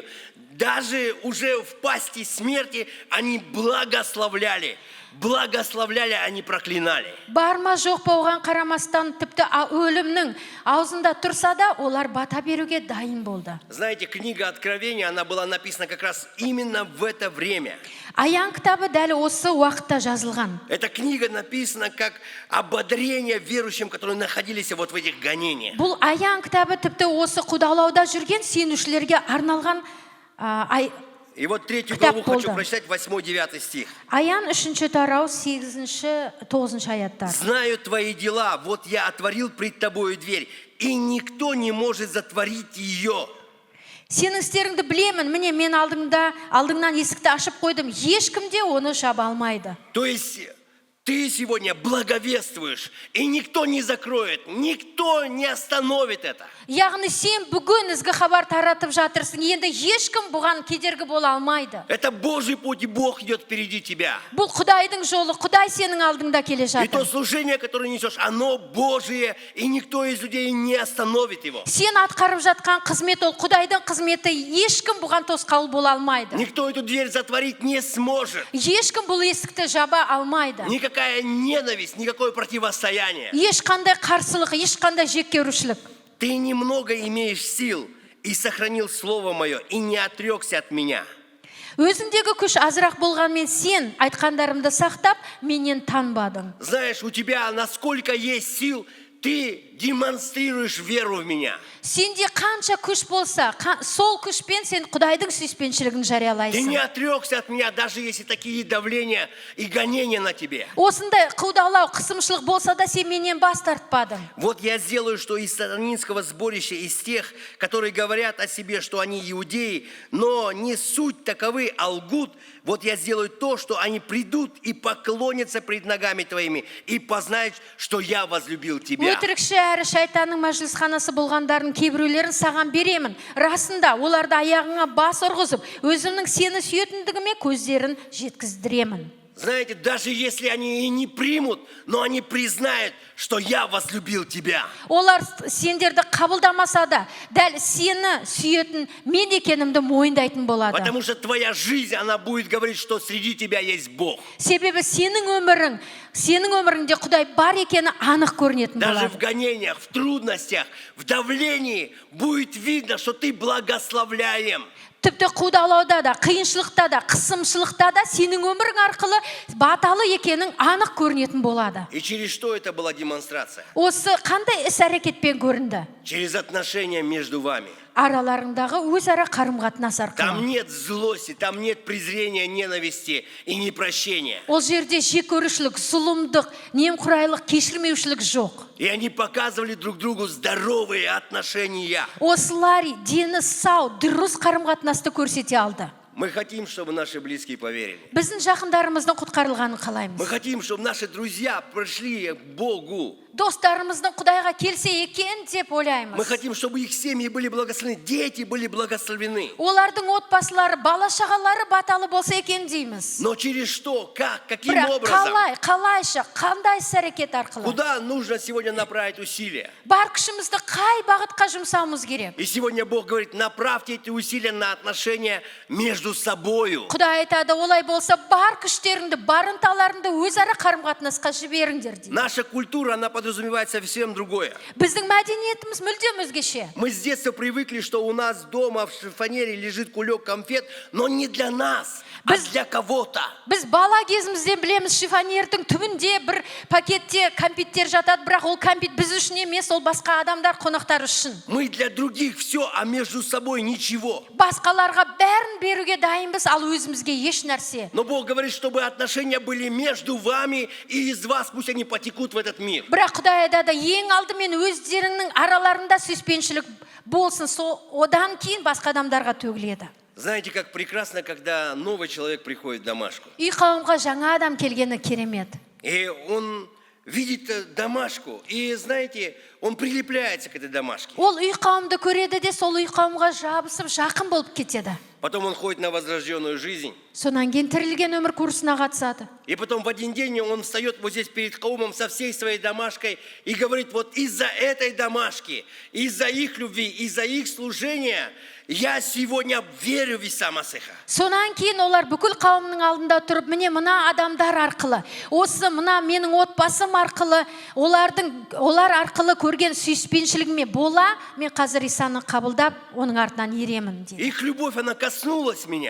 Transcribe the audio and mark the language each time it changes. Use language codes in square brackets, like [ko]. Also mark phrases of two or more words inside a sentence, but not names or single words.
[ru] Даже уже в пасти смерти они благословляли, а не проклинали. [kk] Бар ма жоқ па оған қарамастан, тіпті өлімнің аузында тұрса да, олар бата беруге дайын болды. [ru] Знаете, книга Откровения, она была написана как раз именно в это время. [kk] Аян кітабы дәл осы уақытта жазылған. [ru] Эта книга написана как ободрение верующим, которые находились вот в этих гонениях. [kk] Бұл аян кітабы тіпті осы құдалауда жүрген сенушілерге арналған [ru] И вот третью [kk] Кітап [ru] главу хочу [kk] болды. [ru] прочитать, 8-9 стих. [kk] Аян 3 тарау 8-9 аяттар. [ru] «Знаю твои дела, вот я отворил пред тобою дверь, и никто не может затворить ее». [kk] Сенің істеріңді білемін, міне мен алдыңнан есікті ашып қойдым, ешкім де оны жаба алмайды. [ru] То есть ты сегодня благовествуешь, и никто не закроет, никто не остановит это. [kk] Яғни сен бүгін ізгі хабар таратып жатырсың, енді ешкім бұған кедергі бола алмайды. [ru] Это Божий путь, и Бог идет впереди тебя. [kk] Бұл Құдайдың жолы, Құдай сенің алдыңда келе [ru] И то [kk] жатыр. [ru] служение, которое несешь, оно Божие, и никто из людей не остановит его. [kk] Сен атқарып жатқан қызмет ол Құдайдың қызметі, ешкім бұған тосқауыл бола алмайды. [ru] Никто эту дверь затворить не сможет. [kk] Ешкім бұл есікті жаба алмайды. [ru] Никакая ненависть, никакое противостояние. [kk] Ешқандай қарсылық, ешқандай жек көрушілік. [ru] Ты немного имеешь сил и сохранил слово мое, и не отрекся от меня. [kk] Өзіндегі күш азырақ болғанмен сен айтқандарымды сақтап, менен танбадың. [ru] Знаешь, у тебя насколько есть сил, ты демонстрируешь веру в меня. [kk] Сенде қанша күш болса, сол күшпен сен Құдайдың сүйіспеншілігін [ru] Ты не [kk] жариялайсың. [ru] отрекся от меня, даже если такие давления и гонения на тебе. [kk] Осындай қудалау, қысымшылық болса да сен менен бас тартпадың. [ru] Вот я сделаю, что из сатанинского сборища, из тех, которые говорят о себе, что они иудеи, но не суть таковы, а лгут, вот я сделаю то, что они придут и поклонятся пред ногами твоими, и познают, что я возлюбил тебя. [kk] Өтірікші әрі шайтанның мәжілісханасы болғандардың кейбіреулерін саған беремін. Расында, оларды аяғыңа бас ұрғызып, өзімнің сені сүйетіндігіме көздерін жеткіздіремін. [ru] Знаете, даже если они и не примут, но они признают, что я возлюбил тебя. [kk] Олар сендерді қабылдамаса да, дәл сені сүйетін мен екенімді мойындайтын болады. [ru] Потому что твоя жизнь, она будет говорить, что среди тебя есть Бог. [kk] Себебі сенің өміріңде Құдай бар екені анық көрінетін [ru] Даже [kk] болады. [ru] в гонениях, в трудностях, в давлении будет видно, что ты благословляем. [kk] Тіпті қудалауда да, қиыншылықта да, қысымшылықта да сенің өмірің арқылы баталы екенің анық көрінетін болады. [ru] И через что это была демонстрация? [kk] Осы қандай іс-әрекетпен көрінді? [ru] Через отношения между вами. [kk] Араларындағы өзара қарым-қатынас [ru] Там [kk] арқылы. [ru] нет злости, там нет презрения, ненависти и непрощения. [kk] Ол жерде жек көрушілік, зұлымдық, немқұрайлық, кешірмеушілік жоқ. [ru] И они показывали друг другу здоровые отношения. [kk] Осылар дені сау, дұрыс қарым-қатынасты көрсете алды. [ru] Мы хотим, чтобы наши близкие поверили. [kk] Біздің жақындарымыздың құтқарылғанын [ru] Мы [kk] қалаймыз. [ru] хотим, чтобы наши друзья пришли к Богу. [kk] Достарымыздың Құдайға келсе екен деп [ru] Мы [kk] ойлаймыз. [ru] хотим, чтобы их семьи были благословены, дети были благословены. [kk] Олардың отбасылары, бала-шағалары баталы болса екен дейміз. [ru] Но через что? Как? Каким [kk] Бірақ [ru] образом? [kk] қалайша, қандай іс-әрекет арқылы? [ru] Куда нужно сегодня направить усилия? [kk] Бар күшімізді қай бағытқа жұмсауымыз керек? [ru] И сегодня Бог говорит, направьте эти усилия на отношения между собою. [kk] Құдай айтады, олай болса бар күштеріңді, бар ынталарыңды өзара қарым-қатынасқа жіберіңдер дейді. [ru] Наша культура, она подразумевает подразумевает совсем другое. [kk] Біздің мәдениетіміз мүлдем өзгеше. [ru] Мы с детства привыкли, что у нас дома в шифонере лежит кулек конфет, но не для нас, а для кого-то. [kk] Біз бала кезімізден білеміз, шифонердің түбінде бір пакетте кәмпиттер жатады, бірақ ол кәмпит біз үшін емес, ол басқа адамдар, қонақтар үшін. [ru] Мы для других все, а между собой ничего. [kk] Басқаларға бәрін беруге дайынбыз, ал өзімізге еш нәрсе. [ru] Но Бог говорит, чтобы отношения были между вами и из вас, пусть они потекут в этот мир. [kk] Бірақ Құдай айтады, ең алдымен өздеріңнің араларында сүйіспеншілік болсын, одан кейін басқа адамдарға төгіледі. [ru] Знаете, как прекрасно, когда новый человек приходит в домашку. [kk] Үй қауымға жаңа адам келгені керемет. [ru] И он видит домашку, и, знаете, он прилепляется к этой домашке. [kk] Ол үй қауымды көреді де, сол үй қауымға жабысып, жақын болып кетеді. [ru] Потом он ходит на возрожденную жизнь. [kk] Сонан кейін тірілген өмір курсына қатысады. [ru] И потом в один день он встает вот здесь перед Каумом со всей своей домашкой и говорит, вот из-за этой домашки, из-за их любви, из-за их служения я сегодня верю в Иса Масиха. [kk] Сонан кейін олар бүкіл қауымның алдында тұрып, міне мына адамдар арқылы, осы мына менің отбасым арқылы, олар арқылы көрген сүйіспеншілігіме бола, мен қазір Исаны қабылдап, оның артынан еремін дейді. [ru] Их любовь, она коснулась меня.